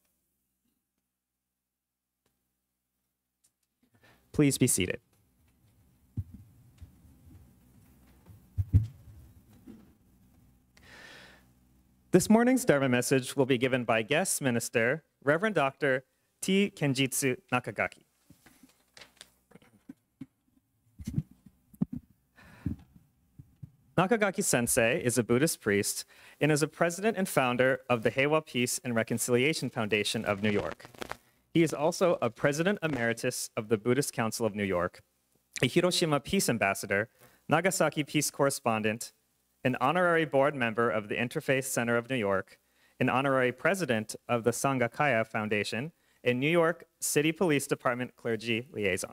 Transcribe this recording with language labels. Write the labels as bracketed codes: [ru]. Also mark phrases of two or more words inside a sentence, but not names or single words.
[en] Please be seated. This morning's Dharma message will be given by guest minister, Reverend Dr. T. Kenjitsu Nakagaki. Nakagaki Sensei is a Buddhist priest and is a president and founder of the Heiwa Peace and Reconciliation Foundation of New York. He is also a president emeritus of the Buddhist Council of New York, a Hiroshima Peace Ambassador, Nagasaki Peace Correspondent, an honorary board member of the Interfaith Center of New York, an honorary president of the Sangakaya Foundation, and New York City Police Department clergy liaison.